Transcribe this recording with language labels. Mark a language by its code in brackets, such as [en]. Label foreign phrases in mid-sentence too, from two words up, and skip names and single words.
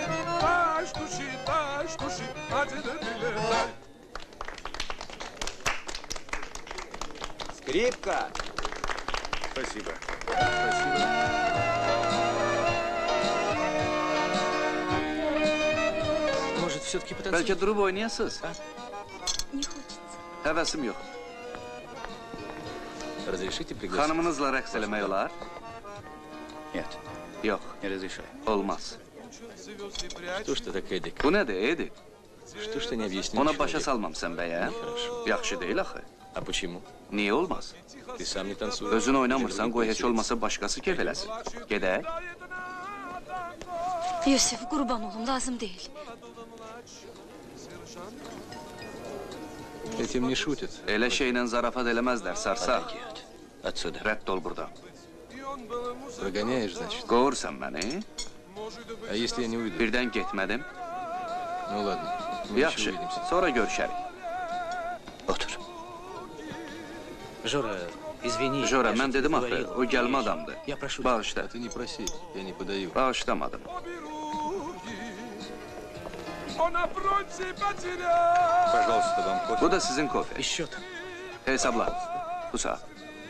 [ru] Дашь души, один билет дай. Скрипка. Спасибо. Может, все-таки потанцуем? [az] Bəlkə durub oynayasınız? [ru] Не хочется. [az] Həvəsim yox. [ru] Разрешите пригласить? [az] Xanımınızla rəqs eləmək olar? [ru] Нет, [az] Yox, [ru] не разрешаю. [az] olmaz. [ru] Что ж ты так эдик? [az] Bu nədir, Edi? [ru] Что ж ты не объяснил? [az] Ona başa [ru] человеку? [az] salmamsan bəyə? Yaxşı deyil axı. [ru] А почему? [az] Niyə olmaz? [ru] Ты sам не tansuешь. [az] Özün oynamırsan, qoy heç olmasa başqası kef eləsin. Gedək. Yusuf, qurban olum, lazım değil. [ru] Этим не шутят. [az] Elə şeylə zarafat eləməzlər, sarsaq. [ru] Отойди отсюда. [az] Rədd ol buradan. [ru] Прогоняешь, значит? [az] Qovursan məni? [ru] А если я не уйду? [az] Birdən getmədim. [ru] Ну ладно. Мы еще [az] Yaxşı, [ru] увидимся. [az] sonra görüşərik. Otur. [ru] Жора, извини. [az] Jora, [ru] я [az] mən [ru] что-то [az] dedim axı, [ru] говорил. [az] o gəlmə [ru] Видишь, [az] adamdır. [ru] Я прошу тебя. [az] Bağışla. [ru] А ты не проси, я не подаю. [az] Bağışlamadım. [ru] Обе руки Он на фронте потерял. Пожалуйста, вам кофе. [az] Bu da sizin kofe. [ru] И счет. [az] Hesabla. Bu saat.